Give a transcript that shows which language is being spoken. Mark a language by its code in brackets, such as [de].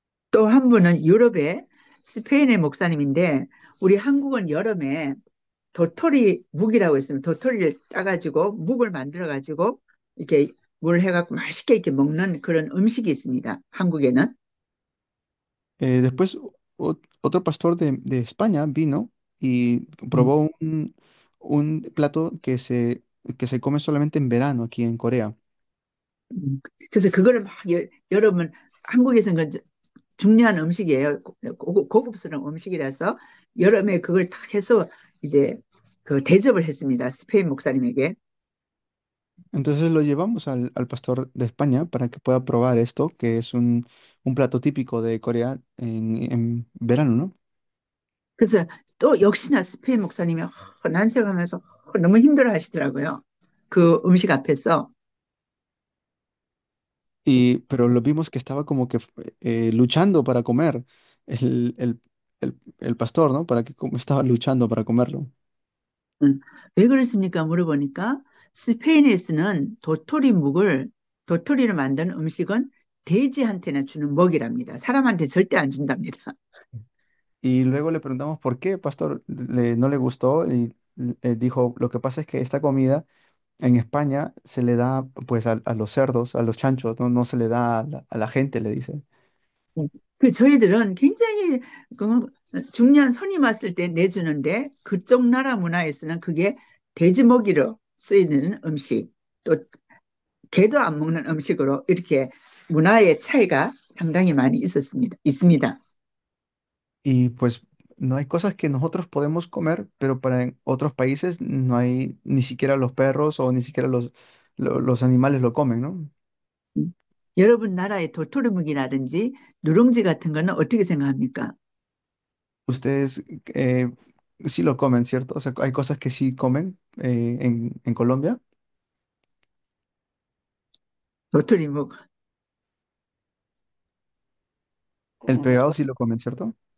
[ko] 또 한 분은 유럽의 스페인의 목사님인데 우리 한국은 여름에 도토리 묵이라고 있으면 도토리를 따가지고 묵을 만들어가지고 이렇게 물 해갖고 맛있게 이렇게 먹는 그런 음식이 있습니다. 한국에는. [es] Después, otro pastor de España vino y 음, probó un plato que se come solamente en verano aquí en Corea. [ko] 그래서 그거를 막 여러분 한국에서는 그 중요한 음식이에요. 고급스러운 음식이라서 여름에 그걸 딱 해서 이제 그 대접을 했습니다. 스페인 목사님에게. [es] Entonces lo llevamos al pastor de España para que pueda probar esto, que es un plato típico de Corea en verano, ¿no? [ko] 그래서 또 역시나 스페인 목사님이 난색하면서 너무 힘들어 하시더라고요. 그 음식 앞에서. [es] Pero lo vimos que estaba como que luchando para comer el, el, el pastor, ¿no? Para que estaba luchando para comerlo. [ko] 음, 왜 그랬습니까? 물어보니까 스페인에서는 도토리를 만드는 음식은 돼지한테나 주는 먹이랍니다. 사람한테 절대 안 준답니다. [es] Y luego le preguntamos por qué, pastor, no le gustó y dijo, lo que pasa es que esta comida en España se le da pues a los cerdos, a los chanchos, no, no se le da a la gente, le dice. [ko] 그 저희들은 굉장히 그 중요한 손님 왔을 때 내주는데 그쪽 나라 문화에서는 그게 돼지 먹이로 쓰이는 음식, 또 개도 안 먹는 음식으로 이렇게 문화의 차이가 상당히 많이 있습니다. [es] Y pues no hay cosas que nosotros podemos comer, pero para en otros países no hay ni siquiera los perros o ni siquiera los animales lo comen, ¿no? 음. [ko] 여러분 나라의 도토리묵이라든지 누룽지 같은 거는 어떻게 생각합니까? [es] Ustedes sí lo comen, ¿cierto? O sea, hay cosas que sí comen en Colombia. [ko] 도토리묵. [es] El pegado sí lo comen, ¿cierto?